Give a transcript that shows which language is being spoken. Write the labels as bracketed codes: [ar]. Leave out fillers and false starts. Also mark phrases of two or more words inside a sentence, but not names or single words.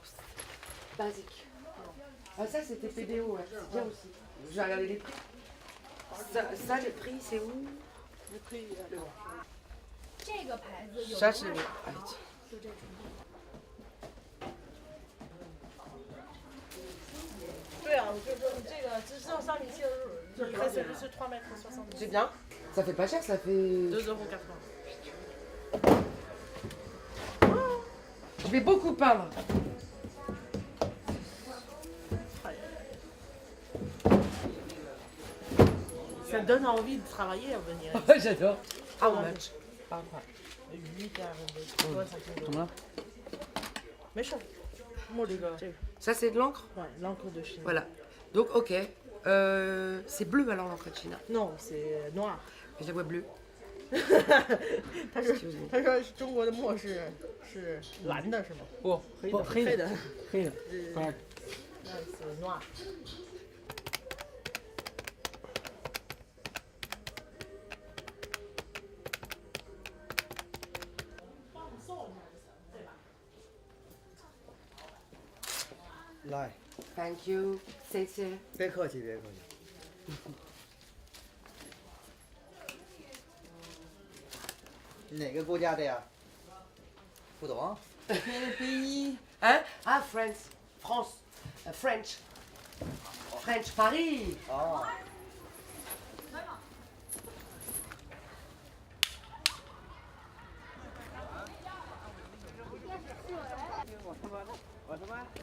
[fr] Basique. Ah, ça, c'était PDO, ouais. C'est bien aussi. J'ai regardé les prix. Ça, le prix, c'est où? Le prix, [zh] 这个牌子有 [fr] Ça, c'est le... [zh] 就这种。对啊，我就说你这个只上上米切尔，就是它是3 mètres 70. [fr] C'est bien. Ça fait pas cher, ça fait... 2,80 €. Je vais beaucoup peindre. Ça donne envie de travailler à venir. J'adore. [en] How much? [fr] 8 à 5 euros. Mais cher. Moi, les gars. Ça, c'est de l'encre? Ouais, l'encre de Chine. Voilà. Donc, ok. C'est bleu alors l'encre de Chine. Non, c'est noir. Je la vois bleue. [zh] 他说中国的墨是蓝的，是吗？不，黑的，黑的，不是。那是 noir。来， [en] Thank you. [zh] 谢谢。别客气，别客气。哪个国家的呀？不懂。 [fr] Hein? Ah, France. France. [en] French. French Paris. [zh] 哦。我他妈。